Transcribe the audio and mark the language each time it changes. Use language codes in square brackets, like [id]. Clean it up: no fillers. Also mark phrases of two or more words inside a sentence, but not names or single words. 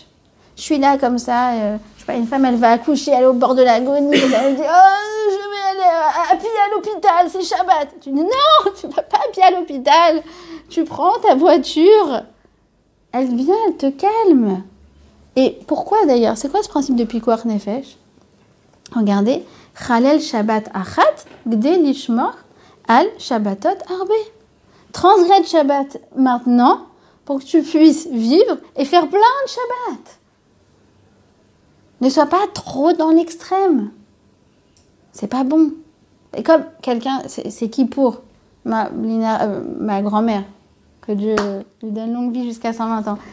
[fr] Je suis là comme ça, je sais pas, une femme, elle va accoucher, elle est au bord de l'agonie, elle dit « Oh, je vais aller à pied à l'hôpital, c'est Shabbat !» Tu dis « Non, tu vas pas à pied à l'hôpital, tu prends ta voiture. » Elle vient, elle te calme. Et pourquoi d'ailleurs? C'est quoi ce principe de Pikuach Nefesh? Regardez, « [he] חלל שבת אחת כדי שישמור שבתות הרבה [fr] » Transgrède Shabbat maintenant pour que tu puisses vivre et faire plein de Shabbat. Ne sois pas trop dans l'extrême. C'est pas bon. Et comme quelqu'un, c'est qui pour ma grand-mère, que Dieu lui donne longue vie jusqu'à 120 ans.